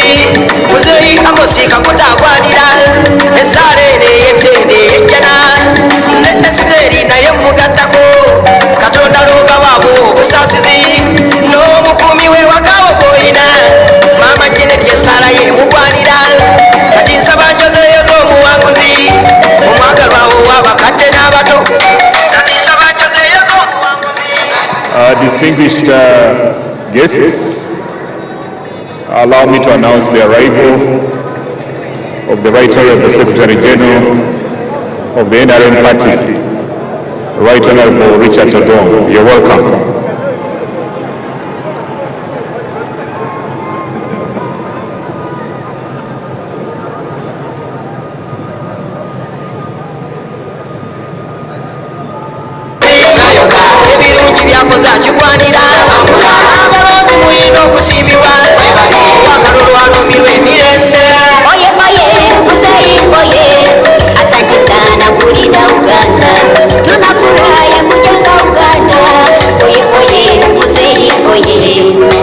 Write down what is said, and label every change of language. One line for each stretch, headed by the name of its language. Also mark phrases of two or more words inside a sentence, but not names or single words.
Ganda: muzeeyi amosiika kutagwanira esaala eno ey'ettende ey'ejjana ne esiteeri naye mugattako katonda loogabaabo obusaasizi n'omukuumi we wakawo goyina maama jeneti esaala yemugwanira kati nsaba njozeeyo z'omuwanguzi omwagalwawo w'abakadde n'abato kati nsaba njozeeyo z'omuwanguzi.
English: Distinguished guests, allow me to announce the arrival of the Right Honorable Secretary General of the NRM Party, Right Honorable Richard Odong. You're welcome.
Ganda: ebirungi byakoze akigwanira abalonzi muyina okusiimibwa wakalulu alumirwa emirembe Oye oye muzeyi oye,
Swahili: asante sana kulinda Uganda. Tunafurahi kujenga Uganda. Oye oye muzeyi oye.